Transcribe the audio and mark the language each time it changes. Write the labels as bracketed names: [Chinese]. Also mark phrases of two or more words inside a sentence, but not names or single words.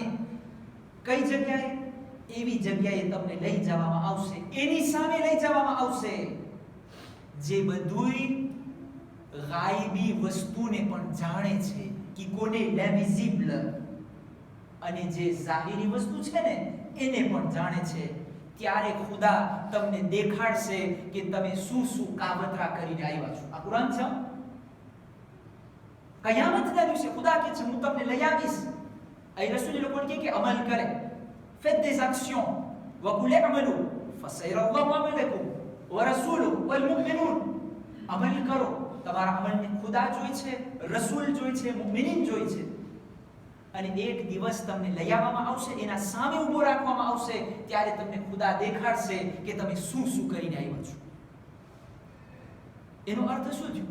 [Gujarati] કઈ જગ્યાએ? એવી જગ્યાએ તમને લઈ જવામાં આવશે, એની સામે લઈ જવામાં આવશે જે બધુંય ગાયબી વસ્તુને પણ જાણે છે, કે કોને l'invisible, અને જે જાહેરી વસ્તુ છે ને એને પણ જાણે છે. ત્યારે ખુદા તમને દેખાડશે કે તમે શું શું કાવતરા કરીને આવ્યા છો. આ કુરાન છે. કયામતના દિવસે ખુદા કહે છે હું તમને લઈ આવીશ. અહીં રસૂલ લોકોને કહે કે અમલ કરે, [French] faites des actions [Arabic] وقل اعملوا فسيرى الله عملكم ورسوله والمؤمنون. [Gujarati] અમલ કરો, તમારા અમલને ખુદા જોઈ છે, રસૂલ જોઈ છે, મુમિનીન જોઈ છે. અને એક દિવસ તમને લઈ આવવામાં આવશે, એના સામે ઊભો રાખવામાં આવશે, ત્યારે તમને ખુદા દેખાડશે કે તમે શું શું કરીને આવ્યા છો. એનો અર્થ શું થયો?